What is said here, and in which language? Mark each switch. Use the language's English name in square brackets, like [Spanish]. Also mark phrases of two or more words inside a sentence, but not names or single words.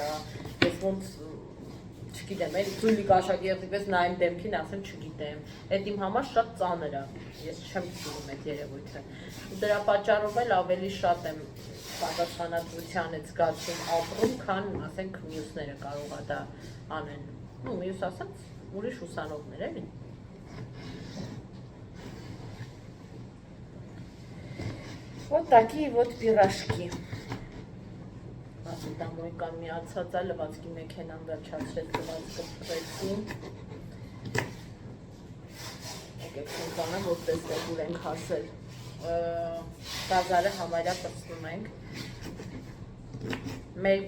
[Armenian] է, ես ոնց չգիտեմ, էլի ծույլիկ աշակերտի պես նայեմ դեմքին, ասեմ չգիտեմ, այդ իմ համար շատ ծանր է, ես չեմ սիրում այդ երևույթը, ու դրա պատճառով էլ ավելի շատ եմ պատասխանատվության այդ զգացում ապրում, քան ասենք մյուսները կարող է դա անեն, ու մյուս ասած ուրիշ ուսանողներ էլի։ [Russian] Вот такие вот пирожки. [Armenian] Ասի դամոյ կամ միացած է, լվացքի մեքենան վերջացրեց, լվացքը պրեցի։ Եկեք սնկանեմ, որ տեսնեք ուր ենք հասել։ Գազարը համարյա պրծնում ենք։ Մեր